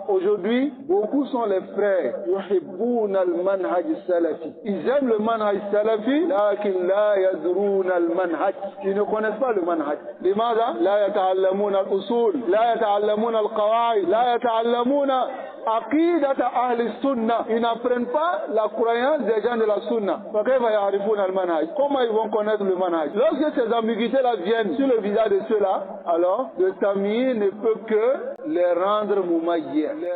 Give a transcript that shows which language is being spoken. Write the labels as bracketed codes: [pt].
[fr] aujourd'hui, beaucoup sont les frères. [ar] Yuhibbuna al-manhaj salafi. [fr] Ils aiment le manhaj salafi, [ar] lakin la yadruna al-manhaj. [fr] Ils ne connaissent pas le manhaj. [ar] لماذا؟ لا يتعلمون الأصول، لا يتعلمون القواعد، لا يتعلمون عقيدة أهل السنة. [fr] Ils n'apprennent pas la croyance des gens de la sunna. [ar] فكيف يعرفون المنهج? [fr] Comment ils vont connaître le manhaj? Lorsque ces ambiguïtés-là viennent sur le visage de ceux-là, alors le tamyiz ne peut que les rendre mumayyi'.